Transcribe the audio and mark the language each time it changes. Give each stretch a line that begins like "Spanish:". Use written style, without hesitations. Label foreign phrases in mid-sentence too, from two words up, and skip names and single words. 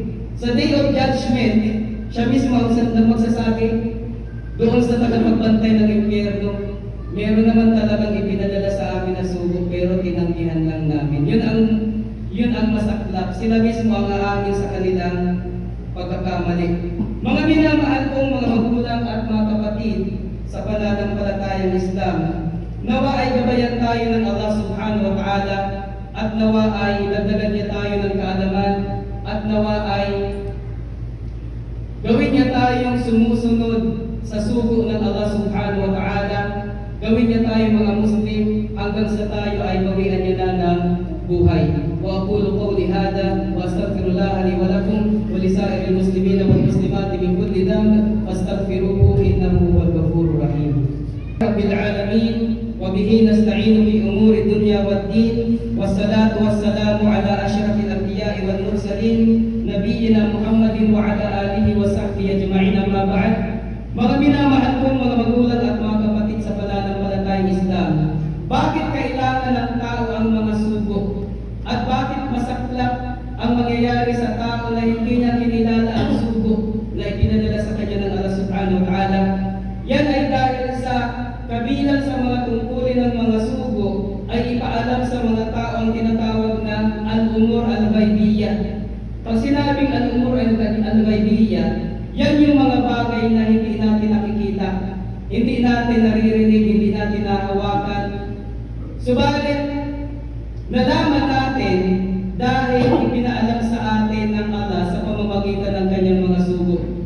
Filipino: Sa
English: Day of Judgment,
Filipino: siya mismo ang magsasabi doon sa tagapagbantay ng impyerno, meron naman talagang ipinadala sa amin na sugo, pero tinanggihan lang namin. Yun ang masaklap. Sila mismo ang aamin sa kanilang pagkakamali. Mga minamahal kong mga magulang at mga kapatid sa pananampalatayang Islam, nawa ay gabayan tayo ng Allah
Arabic: سبحانه وتعالى,
Filipino: at nawa ay dagdagan niya tayo ng kaalaman, at nawa ay gawin niya tayong sumusunod sa sugo ng Allah
Arabic: سبحانه وتعالى.
Filipino: Gawin niya tayo mga Muslim hanggang sa tayo ay bawian niya na ng buhay.
Arabic: وأقول قولي هذا وأستغفر الله لي ولكم ولسائر المسلمين والمسلمات من كل ذنب فاستغفروه إنه هو الغفور الرحيم. رب العالمين وبه نستعين في أمور الدنيا والدين والصلاة والسلام على أشرف الأنبياء والمرسلين نبينا محمد وعلى آله وصحبه أجمعين أما بعد.
Filipino: Mga minamahal kong mga magulang at mga kapatid sa pananampalatayang Islam, bakit kailangan ng tao ang mga sugo? At bakit masaklap ang mangyayari sa tao na hindi niya kinilala ang sugo na ipinadala sa kanya ng Allah
Arabic: سبحانه وتعالى?
Filipino: Yan ay dahil sa kabilang sa mga tungkulin ng mga sugo ay ipaalam sa mga tao ang tinatawag na
Arabic: الأمور الغيبية.
Filipino: Pag sinabing
Arabic: الأمور الغيبية,
Filipino: yan yung mga bagay na hindi natin nakikita, hindi natin naririnig, hindi natin nahawakan. Subalit, nalaman natin dahil ipinaalam sa atin ng Allah sa pamamagitan ng kanyang mga sugo.